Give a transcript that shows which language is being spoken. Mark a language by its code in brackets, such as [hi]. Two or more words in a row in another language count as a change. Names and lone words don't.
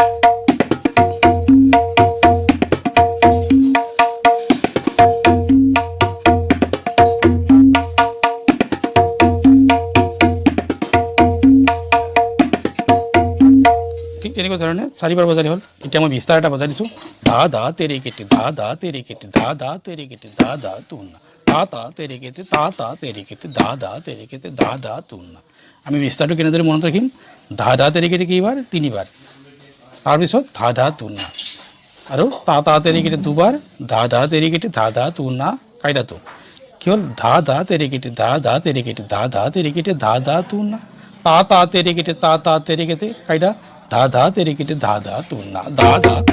[as] ঠিক তেনেকুৱা ধৰণে চাৰিবাৰ বজালে হ'ল। এতিয়া মই 20টা এটা বজাই দিছোঁ। ধা ধা তেৰে কেটে ধা ধা তেৰে কেটে ধা ধা তেৰে কেটে ধা ধা তুন না তা তা তেৰে কেটে তা তা তেৰে কেটে ধা ধা তেৰে কেটে ধা ধা তুন না। আমি 20টাটো কেনেদৰে মনত ৰাখিম? ধা ধা তেৰে কেটে কেইবাৰ? 3 বাৰ, তাৰপিছত ধা ধা তুন না আৰু তা তা তেৰে কেটে 2 বাৰ, ধা ধা তেৰে কেটে ধা ধা তুন না। কায়দাটো কি হ'ল? ধা ধা তেৰে কেটে ধা ধা তেৰে কেটে ধা ধা তেৰে কেটে ধা ধা তুন না তা তা তেৰে কেটে তা তা তেৰে কেটে কায়দা धा धा तेरे केटे धा धा तू ना धा धा